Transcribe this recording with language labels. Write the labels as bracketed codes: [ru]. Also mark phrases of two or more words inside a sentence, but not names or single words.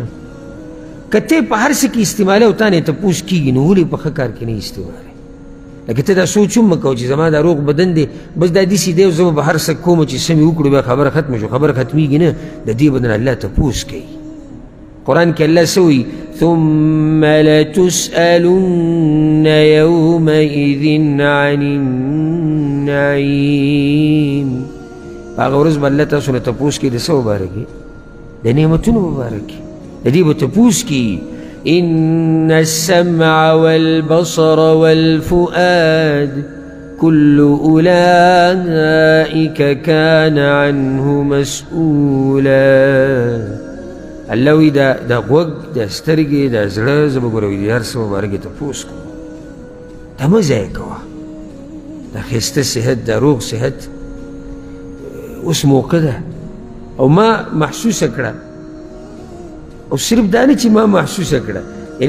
[ps] که ته په هر څه کې استعمالي او تا نه تپوس کېږي نو ولې په ښه کار کې نه استعمالي؟ لکه ته دا سوچ هم مه کوه چې زما دا روغ بدن دی بس دا داسې دی او زه به هر څه کوم چې څه مې وکړو بیا خبره ختمه شو. خبره ختمېږي نه، د دې بدن الله تپوس کوي. قرآن کې الله څه وایي؟ [ar] ثم لتسألن يومئذ عن النعيم. [ps] په هغه ورځ به الله تاسو نه تپوس کوي د څه مباره کې؟ د نعمتونو مباره کې. د دې به تپوس کوي [ar] إن السمع والبصر والفؤاد كل أولئك كان عنه مسؤولا. [ps] الله وی دا غوږ دا سترګې دا زړه زه به ګوره وي د هر څه مبارکې تپوس کوم دا مه ضایع کوه دا ښایسته صحت دا روغ صحت اوس موقع ده او ما محسوسه کړه او صرف دا نه چې ما محسوسه کړه یعنې